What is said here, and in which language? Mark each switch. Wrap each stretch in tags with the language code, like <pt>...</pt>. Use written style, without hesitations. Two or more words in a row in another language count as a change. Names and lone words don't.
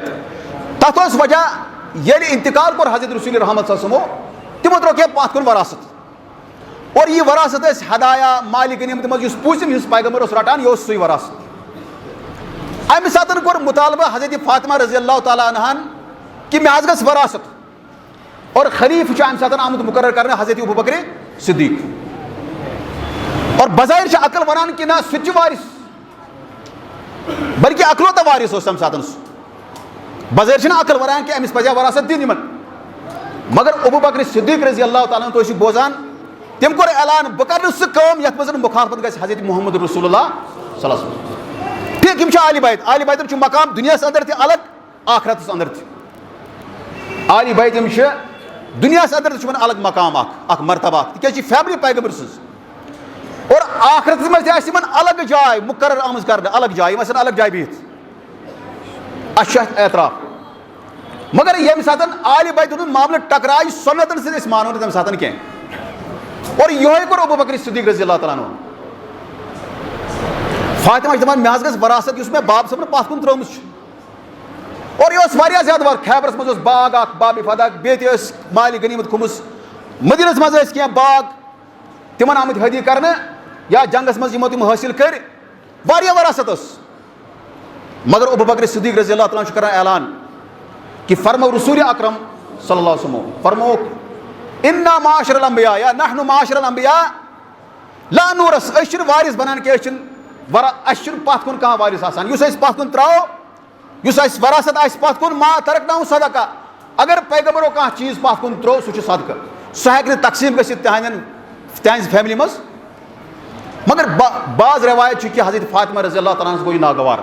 <ks>تتھ اوس وجہ ییٚلہِ انتقال کوٚر حضرت رسول رحمت</ks> <ar>صلی اللہ علیہ</ar> <ks>وسلمو, تِمو ترٛوو کینٛہہ پتھ کُن وراثت, اور یہِ وراثت ٲسۍ ہدایا مالہِ غنیمت منٛز یُس پوٗژِم ہِنٛز پیغمبر اوس رٹان, یہِ اوس سُے وراثت. امہِ ساتہٕ کوٚر مطالبہٕ حضرت فاطمہ</ks> <ar>رضی اللہ تعالیٰ</ar> <ks>عنہن کہ مےٚ حظ گژھِ وراثت, اور خلیفہٕ چھُ امہِ ساتہٕ آمُت مقرر کرنہٕ حضرت ابو بکر صدیق. اور بظاہر چھِ عقل ونان کہ نہ سُہ تہِ چھُ وارث, بلکہ اکلوتہ وارث اوس تمہِ ساتہٕ سُہ. بظاہر چھِنہٕ عقل ونان کہ أمِس پزِ وراثت دِنۍ یِمن. مگر ابو بکر صدیق</ks> <ar>رضی اللہ تعالیٰ عنہ,</ar> <ks>تُہۍ چھِو بوزان, تٔمۍ کوٚر اعلان بہٕ کرٕ نہٕ سُہ کٲم یتھ منٛز مُخالفت گژھِ حضرت محمد رسول اللہ</ks> <ar>صلی اللہ علیہ وسلم.</ar> <ks>ٹھیٖک, یِم چھِ اہلِ بیت, اہلِ بیتُک چھُ مقام دُنیاہس اندر تہِ الگ, آخرتس اندر تہِ. اہلِ بیت یِم چھِ دُنیاہس اندر تہِ چھُ یِمن الگ مقام اکھ مرتبہ اکھ, تِکیازِ یہِ چھِ فیملی پیغمبر سٕنٛز. اور آخرتس منٛز تہِ آسہِ یِمن الگ جاے مُقرر آمٕژ کرنہٕ, الگ جاے, یِم آسن الگ جاے بِہِتھ. اَسہِ چھُ اَتھ اعتراف. مگر ییٚمہِ ساتہٕ اہلِ بیتُک معاملہٕ ٹکراے سُنتن سۭتۍ, أسۍ مانو نہٕ تمہِ ساتہٕ کینٛہہ. اور یِہوے کوٚر ابو بکر صدیق</ks> <ar>رضی اللہ تعالیٰ عنہ.</ar> <ks>فاطمہ چھِ دپان مےٚ حظ گژھِ وراثت یُس مےٚ باب صٲبنہٕ پتھ کُن ترٲومٕژ چھِ. اور یہِ اوس واریاہ زیادٕ وار, خیبرس منٛز اوس باغ اکھ باب فدا, بیٚیہِ تہِ ٲس مالہِ غنیمت کھوٚمُت, مدیٖنس منٛز ٲسۍ کینٛہہ باغ تِمن آمٕتۍ حٲدی کرنہٕ یا جنگس منٛز یِمو تِم حٲصِل کٔرۍ, واریاہ وراثت ٲس. مگر ابو بکر صدیق</ks> <ar>رضی اللہ تعالیٰ</ar> <ks>چھُ کران اعلان کہ فرمو رسول اکرم</ks> <ar>صلی اللہ علیہ وسلم</ar> <ks>فرموکھ</ks> <ar>انا معاشر الانبیاء یا نحن معاشر الانبیاء لا نورث,</ar> <ks>أسۍ چھِنہٕ وارث بنان کینٛہہ, أسۍ چھِنہٕ اَسہِ چھُنہٕ پتھ کُن کانٛہہ وارث آسان. یُس أسۍ پتھ کُن تراوو, یُس اَسہِ وراثت آسہِ پتھ کُن,</ks> <ar>ما ترکناہُ صدقہ,</ar> <ks>اگر پیغمبرو کانٛہہ چیٖز پتھ کُن ترٛوو سُہ چھُ صدقہٕ, سُہ ہٮ۪کہِ نہٕ تقسیٖم گٔژھِتھ تِہنٛزِ فیملی منٛز. مگر بعض روایت چھِ کہ حضرت فاطمہ</ks> <ar>رضی اللہ تعالیٰ</ar> <ks>ہَس گوٚو یہِ ناگوار.</ks>